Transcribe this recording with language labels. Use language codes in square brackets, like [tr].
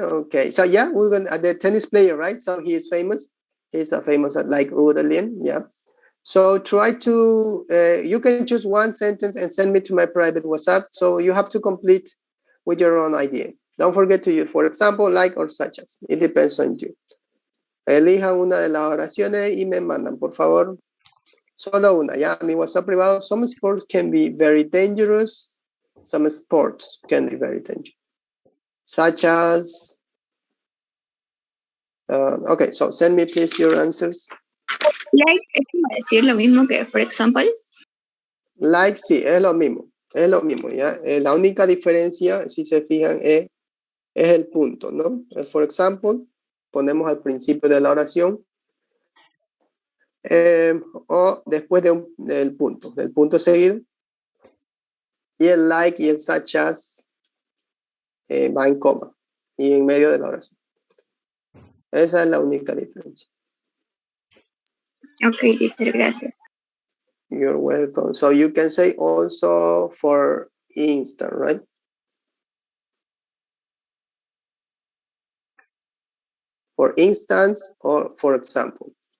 [en] Okay, so yeah, we're gonna the tennis player, right? So he is famous. He's a famous like Hugo de Lien. Yeah. So try to you can choose one sentence and send me to my private WhatsApp. So you have to complete with your own idea. Don't forget to use, for example, like or such as. It depends on you. [es] Elijan una de las oraciones y me mandan, por favor. Solo una, ya, mi WhatsApp privado. [en] Some sports can be very dangerous. Some sports can be very dangerous. Such as, okay, so send me please your answers. Like, [es] es como decir lo mismo que, [en] for example. Like, [es] sí, es lo mismo, ¿ya? La única diferencia, si se fijan, es el punto, ¿no? [en] For example, [es] ponemos al principio de la oración o después del punto seguido. Y el like y el [en] such as [es] va en coma y en medio de la oración. Esa es la única diferencia. Ok, teacher, gracias. [en] You're welcome. So you can say also for instance, right? For instance or for example.